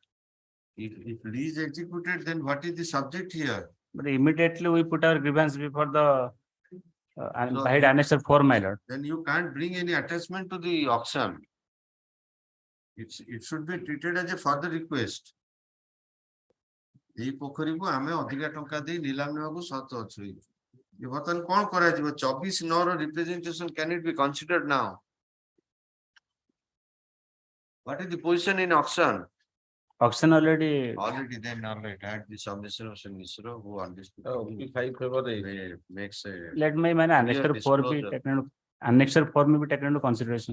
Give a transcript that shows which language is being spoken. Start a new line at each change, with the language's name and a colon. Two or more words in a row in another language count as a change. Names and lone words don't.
English: If lease executed, then what is the subject here? But immediately we put our grievance before the So by Annex 4, my lord. Then you can't bring any attachment to the auction. It should be treated as a further request.
Odia: এই ପୋଖରୀକୁ ଆମେ ଅଧିକା ଟଙ୍କା ଦେଇ ନିଲାମ ନେବାକୁ ସତ ଅଛୁ। ବର୍ତ୍ତମାନ କଣ କରାଯିବ?
English: 24(9) representation, can it be considered now? What is the position in auction? Auction already. Then all right, at the submission of Sri Misra, who understood. Makes a. Let me man Annex 4 be taken. Annex 4 may be taken into consideration.